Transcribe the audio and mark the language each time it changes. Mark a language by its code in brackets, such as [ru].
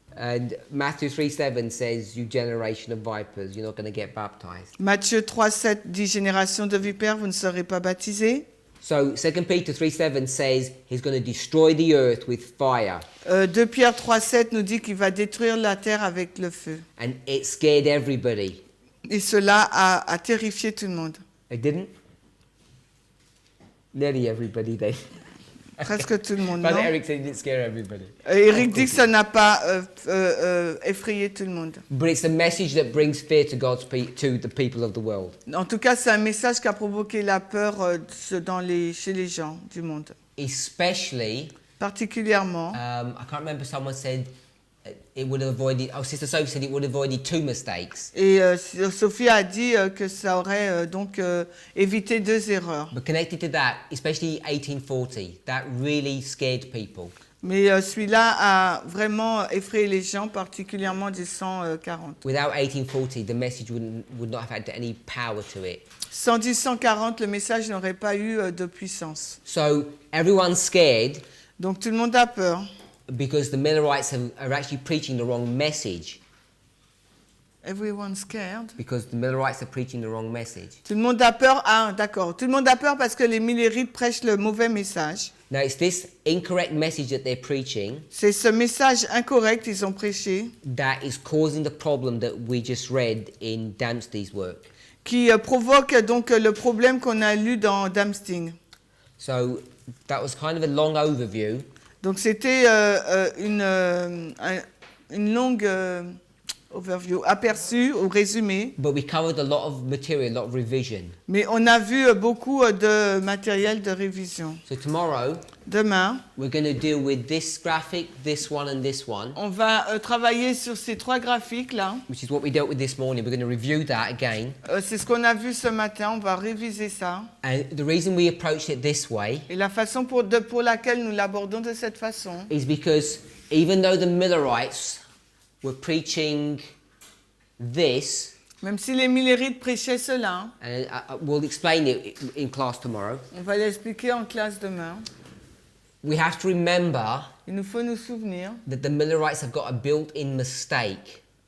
[en] And Matthew 3:7 says, "You generation of vipers, you're not going to get baptized." [fr] Matthieu 3,7 dit génération de vipères, vous ne serez pas baptisés. [en] So 2 Peter 3:7 says he's going to destroy the earth with fire. [fr] 2 Pierre 3,7 nous dit qu'il va détruire la terre avec le feu. [en] And it scared everybody. [fr] Et cela a terrifié tout le monde. [en] It didn't? Nearly everybody then. [fr] Presque tout le monde, [en] Brother [fr] non? [en] Eric said it didn't scare everybody. [fr] Eric dit que ça n'a pas effrayé tout le monde. [en] But it's the message that brings fear to to the people of the world. [fr] En tout cas, c'est un message qui a provoqué la peur chez les gens du monde. [en] Especially, [fr] particulièrement, [en] I can't remember, someone said it would have avoided, Sister Sophie said it would have avoided 2 mistakes. [fr] Et Sophie a dit que ça aurait donc évité 2 erreurs. [en] But connected to that, especially 1840, that really scared people. [fr] Mais celui-là a vraiment effrayé les gens, particulièrement du 140. [en] Without 1840, the message would not have had any power to it. [fr] Sans du 140, le message n'aurait pas eu de puissance. [en] So everyone's scared. [fr] Donc tout le monde a peur. [en] Because the Millerites are actually preaching the wrong message. Everyone's scared. Because the Millerites are preaching the wrong message. [fr] Tout le monde a peur. Ah, d'accord. Tout le monde a peur parce que les Millerites prêchent le mauvais message. [en] Now it's this incorrect message that they're preaching. [fr] C'est ce message incorrect qu'ils ont prêché. [en] That is causing the problem that we just read in Dempsey's work. [fr] Qui provoque donc le problème qu'on a lu dans Dempsey. [en] So that was kind of a long overview. [fr] Donc c'était une longue overview, aperçu ou résumé. [en] But we covered a lot of material, a lot of revision. [fr] Mais on a vu beaucoup de matériel de révision. [en] So tomorrow, [fr] demain, [en] we're going to deal with this graphic, this one and this one. [fr] On va travailler sur ces 3 graphiques là. [en] Which is what we dealt with this morning. We're going to review that again. [fr] C'est ce qu'on a vu ce matin, on va réviser ça. [en] And the reason we approached it this way [fr] Et la façon pour laquelle nous l'abordons de cette façon [en] is because even though the Millerites were preaching this, [fr] même si les Millerites prêchaient cela, [en] and we'll explain it in class tomorrow, [fr] on va l'expliquer en classe demain. [en] We have to remember [fr] il nous faut nous souvenir [en] that the Millerites have got a built-in mistake.